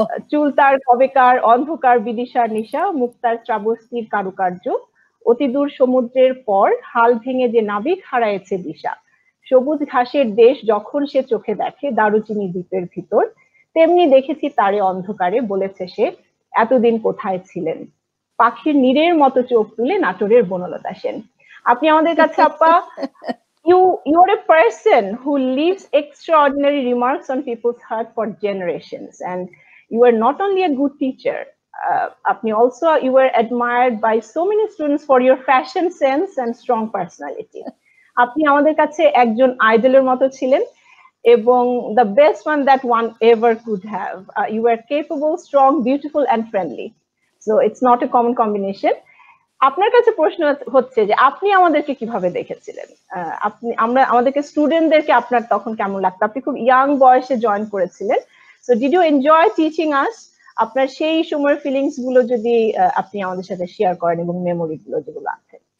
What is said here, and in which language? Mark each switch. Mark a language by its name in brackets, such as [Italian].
[Bangla] চুল তার কবেকার, অন্ধকার বিদিশার নিশা, মুক্তার চাবস্তির কারুকার্য, অতি দূর সমুদ্রের পর হাল ভেঙে যে নাবিক হারায়েছে দিশা, সবুজ ঘাসের দেশ যখন সে চোখে দেখে দারুচিনি দ্বীপের ভিতর, তেমনি দেখেছি তারে অন্ধকারে, বলেছে সে এতদিন কোথায় ছিলেন, পাখির নীরের মতো চোখ তুলে নাটোরের বনলতা সেন। আপনি আমাদের কাছে আপা, [English] you are a person who leaves extraordinary remarks on people's heart for generations, and you are not only a good teacher, আপনি also you were admired by so many students for your fashion sense and strong personality. [Bangla] আপনি আমাদের কাছে একজন আইডলের মতো ছিলেন, এবং [English] the best one that one ever could have. You were capable, strong, beautiful and friendly. So it's not a common combination. [Bangla] আপনার কাছে প্রশ্ন হচ্ছে যে আপনি আমাদেরকে কিভাবে দেখেছিলেন? আমাদেরকে স্টুডেন্টদেরকে আপনার তখন কেমন লাগতো? আপনি খুব ইয়াং বয়সে জয়েন করেছিলেন। [English] So did you enjoy teaching us? [Bangla] আপনার সেই সময়ের ফিলিংস গুলো যদি আপনি আমাদের সাথে শেয়ার করেন, এবং মেমোরি গুলো যেগুলো আছে।